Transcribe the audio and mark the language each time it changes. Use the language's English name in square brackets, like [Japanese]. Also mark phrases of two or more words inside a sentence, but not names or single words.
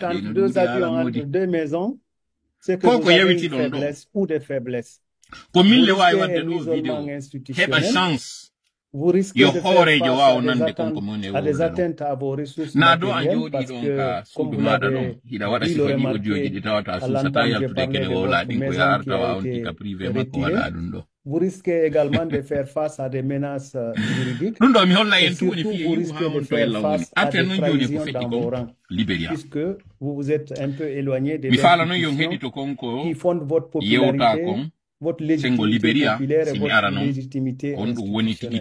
[Fula] fof ko yewitiɗon ɗo ko mille wawi wadde ɗo vidéo heɓa chance yo hoorejo wawa nande konko moni e na do a jooɗi ɗon ka suudu maɗa ɗon hiɗa waɗa sifaji audioji ɗi tawata susata yaltude kene wowla ɗin ko yaar tawa on tika privé makko waɗa ɗum ɗo [French] vous risquez également de faire face à des menaces juridiques. Vous risquez de faire face à des trahisons dans vos rangs, puisque vous vous êtes un peu éloigné des institutions qui fondent votre popularité, votre légitimité populaire et votre légitimité institutionnelle.